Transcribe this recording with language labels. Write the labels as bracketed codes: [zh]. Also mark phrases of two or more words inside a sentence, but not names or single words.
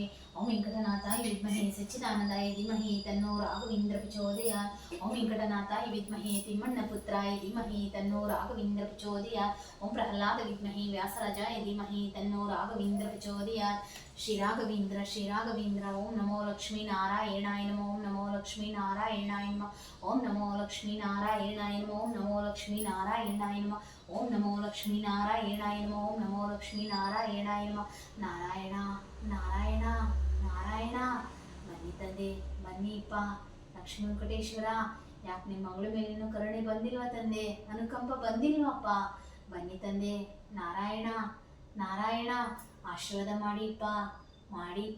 [sa] ಓಂ ವೆಂಕಟನಾಥಾಯ ವಿದ್ಮಹೇ ಸಚ್ಚಿದಾನಂದಾಯ ಧೀಮಹಿ ತನ್ನೋ ರಾಘವೇಂದ್ರ ಪ್ರಚೋದಯಾತ್. ಓಂ ವೆಂಕಟನಾಥಾಯ ವಿದ್ಮಹೇ ತಿಮ್ಮಣ್ಣಪುತ್ರಾಯ ಧೀಮಹಿ ತನ್ನೋ ರಾಘವೇಂದ್ರ ಪ್ರಚೋದಯಾತ್. ಓಂ ಪ್ರಹ್ಲಾದ ವಿದ್ಮಹೇ ವ್ಯಾಸರಾಜಾಯ ಧೀಮಹಿ ತನ್ನೋ ರಾಘವೇಂದ್ರ ಪ್ರಚೋದಯಾತ್. ಶ್ರೀ ರಾಘವೇಂದ್ರ. ಓಂ ನಮೋ ಲಕ್ಷ್ಮೀನಾರಾಯಣಾಯ ನಮಃ. ಓಂ ನಮೋ ಲಕ್ಷ್ಮೀನಾರಾಯಣಾಯ ನಮಃ. ಓಂ ನಮೋ ಲಕ್ಷ್ಮೀನಾರಾಯಣಾಯ ನಮಃ. ಓಂ ನಮೋ ಲಕ್ಷ್ಮೀನಾರಾಯಣಾಯ ನಮಃ. ಓಂ ನಮೋ ಲಕ್ಷ್ಮೀನಾರಾಯಣಾಯ ನಮಃ. ಓಂ ನಮೋ ಲಕ್ಷ್ಮೀನಾರಾಯಣಾಯ ನಮಃ. ನಾರಾಯಣ ನಾರಾಯಣ ನಾರಾಯಣ. [kn] ಬನ್ನಿ ತಂದೆ ಬನ್ನಿಪ್ಪ ಲಕ್ಷ್ಮೀ ವೆಂಕಟೇಶ್ವರ. ಯಾಕೆ ನಿಮ್ಮ ಮಗಳ ಮೇಲೇನು ಕರುಣೆ ಬಂದಿಲ್ವಾ ತಂದೆ? ಅನುಕಂಪ ಬಂದಿಲ್ವಪ್ಪ? ಬನ್ನಿ ತಂದೆ. ನಾರಾಯಣ ನಾರಾಯಣ ಆಶೀರ್ವಾದ ಮಾಡಿಪ್ಪ.